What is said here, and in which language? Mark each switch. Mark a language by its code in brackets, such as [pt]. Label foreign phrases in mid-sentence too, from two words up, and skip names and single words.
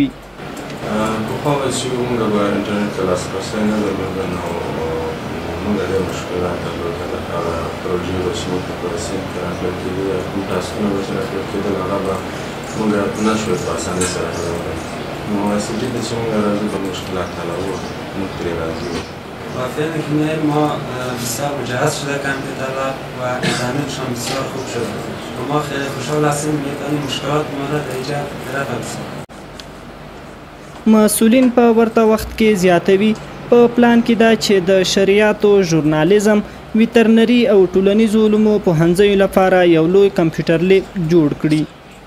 [ps] پخوا به چې موږ به انټرنیټ ته لاسرسی نه درلوده نو موږ ډېر مشکلات درلودل. هغه پروژې به چې موږ په صنف کې راپیل کېدې یا کوم ټاسکونه به چې راپیل کېدل هغه به موږ نه شوی په اسانۍ سره حلولی. نو محصلین ته چې موږ راځو د مشکلات حلوو موږ ترې راضي وو. [fa] وافعلا که ما بسیار مجهز شده کامپیوتر لب و اینترنتشان بسیار خوب شده و ما خیلی خوشحال هستیم که مشکلات ما را در اینجا رفع بسیم. [ps] مسئولین په ورته وخت کې زیاتوي په پلان کې دا چې د شریعت او ژورنالیزم، ویترنري او ټولنیزو علومو پوهنځیو لپاره یو لوی کمپیوټر لیب جوړ کړي.